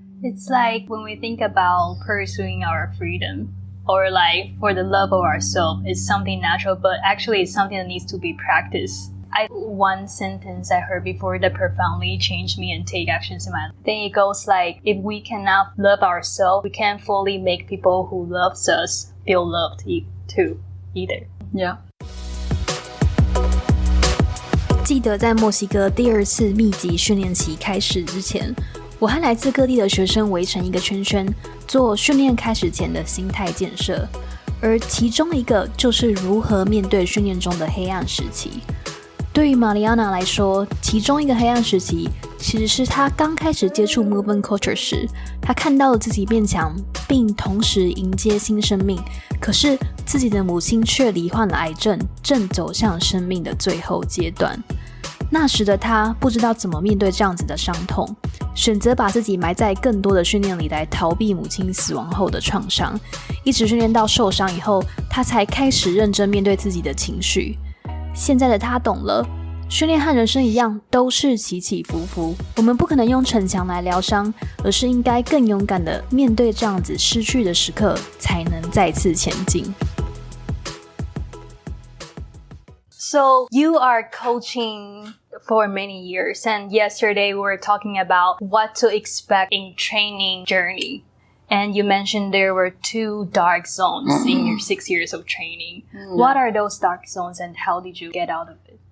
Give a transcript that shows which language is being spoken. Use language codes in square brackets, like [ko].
[en] It's like when we think about pursuing our freedom or like for the love of ourselves, it's something natural, but actually it's something that needs to be practiced. One sentence I heard before that profoundly changed me and take actions in my life. I think it goes like, if we cannot love ourselves, we can't fully make people who loves us feel loved too either. Yeah. [zh] 记得在墨西哥第2次密集训练期开始之前，我和来自各地的学生围成一个圈圈，做训练开始前的心态建设，而其中一个就是如何面对训练中的黑暗时期。对于 Mariana 来说，其中一个黑暗时期其实是她刚开始接触 movement culture 时，她看到了自己变强，并同时迎接新生命，可是自己的母亲却罹患了癌症，正走向生命的最后阶段。那时的她不知道怎么面对这样子的伤痛，选择把自己埋在更多的训练里来逃避母亲死亡后的创伤，一直训练到受伤以后，她才开始认真面对自己的情绪。现在的她懂了，训练和人生一样，都是起起伏伏。我们不可能用逞强来疗伤，而是应该更勇敢的面对这样子失去的时刻，才能再次前进。 [en] So you are coaching for many years, and yesterday we were talking about what to expect in training journey. And you mentioned there were 2 dark zones in your 6 years of training. What are those dark zones and how did you get out of it?